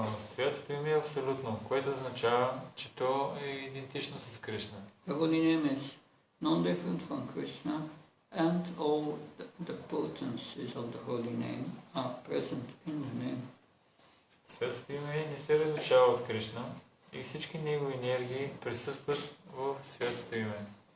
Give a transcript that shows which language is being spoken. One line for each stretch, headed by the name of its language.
Bulgarian: Святото име е абсолютно, което означава, че то е идентично с Кришна.
English: The holy name is non-different from Krishna, and all the potencies of the holy name are present in the name.
Bulgarian: Святото име не се различава от Кришна и всички негови енергии присъстват в святото име.